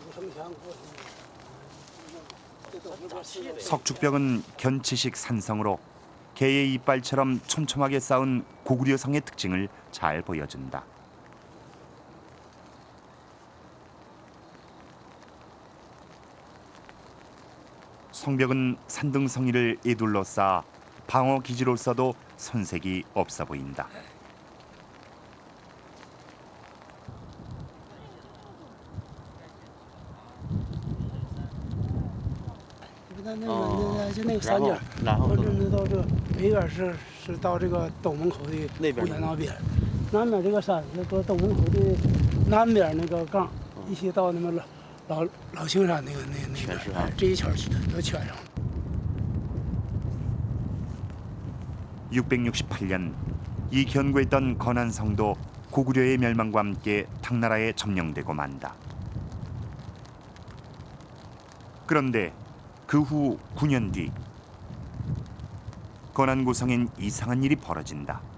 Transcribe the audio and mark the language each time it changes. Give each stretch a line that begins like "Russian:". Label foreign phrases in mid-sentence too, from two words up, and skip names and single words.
Korean: 석축벽은 견치식 산성으로 개의 이빨처럼 촘촘하게 쌓은 고구려성의 특징을 잘 보여준다. 성벽은 산등성이를 에둘러 쌓아 방어 기지로서도 손색이 없어 보인다.
Chinese: 就那个山尖，我这是到这北边是到这个东门口的胡家那边，南边这个山是到东门口的南边那个杠，一起到那么老青山那边，这一圈都圈上了。
Korean: 668년 이 견고했던 건안성도 고구려의 멸망과 함께 당나라에 점령되고 만다. 그런데 그 후 9년 뒤 건안고성엔 이상한 일이 벌어진다.